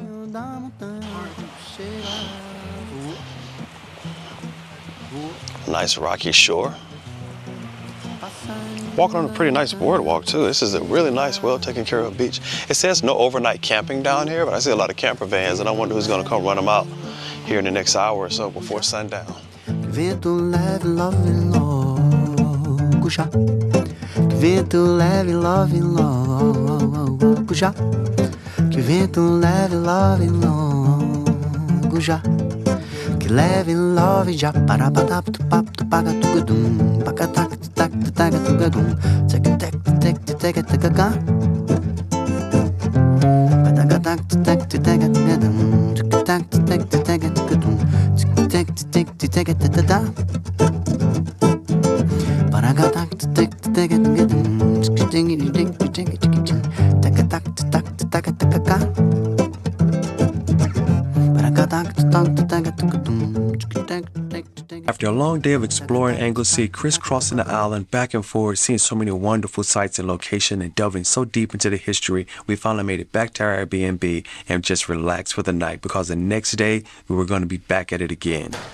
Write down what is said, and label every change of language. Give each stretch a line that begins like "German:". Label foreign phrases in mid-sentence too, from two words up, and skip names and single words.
English: Nice rocky shore. Walking on a pretty nice boardwalk too. This is a really nice, well taken care of beach. It says no overnight camping down here, but I see a lot of camper vans and I wonder who's gonna come run them out here in the next hour or so before sundown.
Portuguese: Vento leve, love, logo já. Vento leve, love, logo já. Que vento leve, love, logo já. Que leve, love já. Para para tu pap tu paga tu gadum. Paga tak tak tak tu gadum. Tek tek tek tek tek tek ga. Paga tak tak tek tek gadum. Tak tak tek tek gadum. Tek tek tek tek tek da. Para ga tak tek tek gadum. Tek tek tek tek tek tak tak tak tak ga.
English: After a a long day of exploring Anglesey, crisscrossing the island back and forth, seeing so many wonderful sights and locations, and delving so deep into the history, we finally made it back to our Airbnb and just relaxed for the night, because the next day we were going to be back at it again.